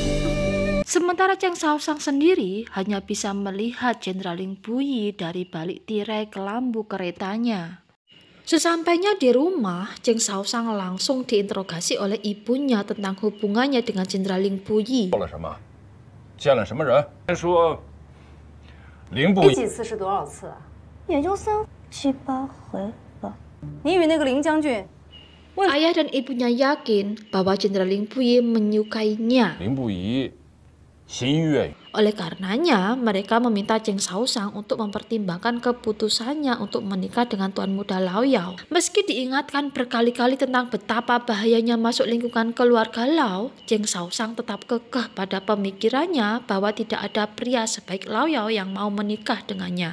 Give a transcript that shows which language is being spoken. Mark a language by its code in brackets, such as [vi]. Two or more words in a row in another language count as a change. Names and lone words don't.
[id] Sementara Cheng Shaoshang sendiri hanya bisa melihat Jenderal Ling Puyi dari balik tirai kelambu keretanya. Sesampainya di rumah, Cheng Shaoshang langsung diinterogasi oleh ibunya tentang hubungannya dengan Jenderal Ling Puyi. [zh] 见了什么人？说林部第几次是多少次啊？也就3、7、8回吧。你与那个林将军， [id] Ayah dan ibunya yakin bahwa Jenderal Ling Puyi menyukainya. [zh] 林不疑心悦。 [id] Oleh karenanya, mereka meminta Cheng Shaoshang untuk mempertimbangkan keputusannya untuk menikah dengan Tuan Muda Lao Yao. Meski diingatkan berkali-kali tentang betapa bahayanya masuk lingkungan keluarga Lao, Cheng Shaoshang tetap kekeh pada pemikirannya bahwa tidak ada pria sebaik Lao Yao yang mau menikah dengannya.